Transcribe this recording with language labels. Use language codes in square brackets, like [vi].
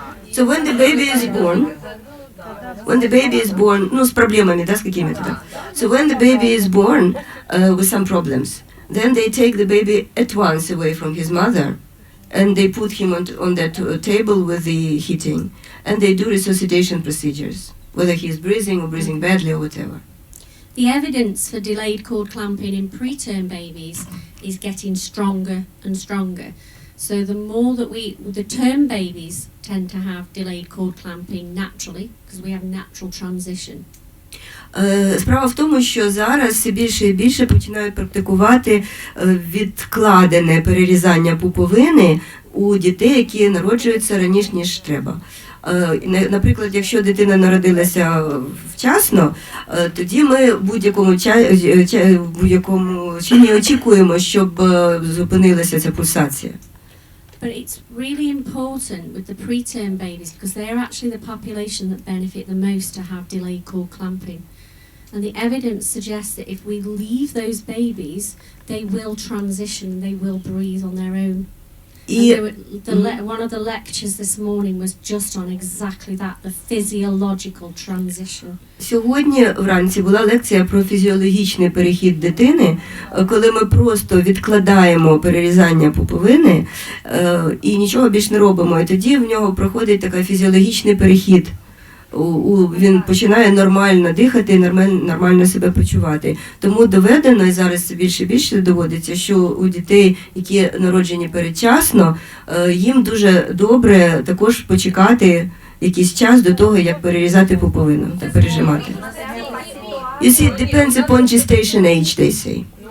[en] So when the baby is born, [ru] ну, с проблемами, да, с какими-то, да? [en] So when the baby is born with some problems, then they take the baby at once away from his mother, and they put him on that table with the heating, and they do resuscitation procedures, whether he is breathing or breathing badly or whatever. the evidence for delayed cord clamping in preterm babies is getting stronger and stronger. So the more that the term babies tend to have delayed cord clamping naturally, because we have natural transition. [uk] Справа в тому, що зараз все більше і більше починають практикувати відкладене перерізання пуповини у дітей, які народжуються раніше, ніж треба. Наприклад, якщо дитина народилася вчасно, тоді ми в будь-якому чині очікуємо, щоб зупинилася ця пульсація. [en] But it's really important with the preterm babies because they're actually the population that benefit the most to have delayed cord clamping. And the evidence suggests that if we leave those babies, they will transition, they will breathe on their own. One of the lectures this morning was just on exactly that, the physiological transition. [uk] Сьогодні вранці була лекція про фізіологічний перехід дитини, коли ми просто відкладаємо перерізання пуповини і нічого більш не робимо. І тоді в нього проходить такий фізіологічний перехід. Він починає нормально дихати і нормально себе почувати. Тому доведено, і зараз більше і більше доводиться, що у дітей, які народжені передчасно, їм дуже добре також почекати якийсь час до того, як перерізати пуповину та пережимати. [en] You see, it depends upon gestation age, they say.